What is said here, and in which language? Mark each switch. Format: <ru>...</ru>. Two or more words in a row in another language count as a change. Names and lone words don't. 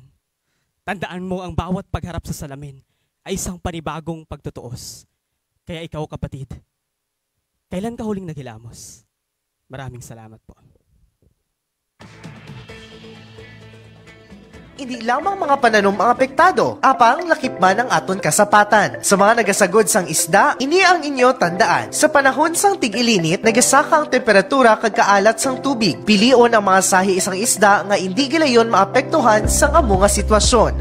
<tl>Tandaan mo ang bawat pagharap sa salamin ay isang panibagong pagtutuos. Kaya ikaw, kapatid, kailan ka huling naghilamos? Maraming salamat po. Hindi lamang</tl> <hil>mga pananom ang apektado, apang lakip man ang aton kasapatan. Sa mga nagasagod sang isda, ini ang inyo tandaan. Sa panahon sang tig-ilinit, nagasaka ang temperatura kag kaalat sang tubig. Pilion ang mga sahi isang isda nga hindi gilayon maapektuhan sang amo nga sitwasyon.</hil>